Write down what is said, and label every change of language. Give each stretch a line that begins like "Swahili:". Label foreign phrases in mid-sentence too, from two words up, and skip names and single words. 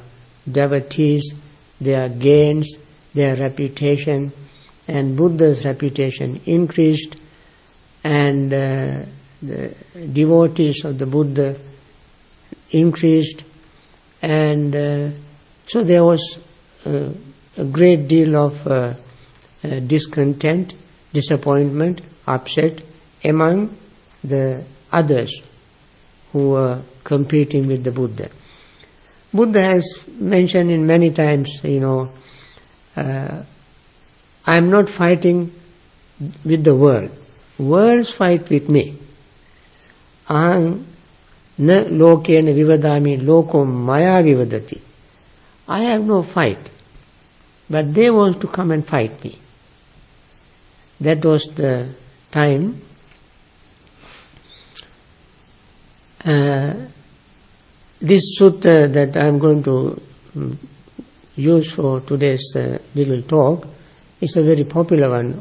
English: devotees, their gains, their reputation, and Buddha's reputation increased, and the devotees of the Buddha increased, and so there was a great deal of discontent, disappointment, upset among the others who were competing with the Buddha. Buddha has mentioned in many times, I am not fighting with the world. Worlds fight with me.
Pali: Aham na lokena vivadami lokom maya vivadati.
English: I have no fight, but they want to come and fight me. That was the time. This sutta that I am going to use for today's little talk is a very popular one.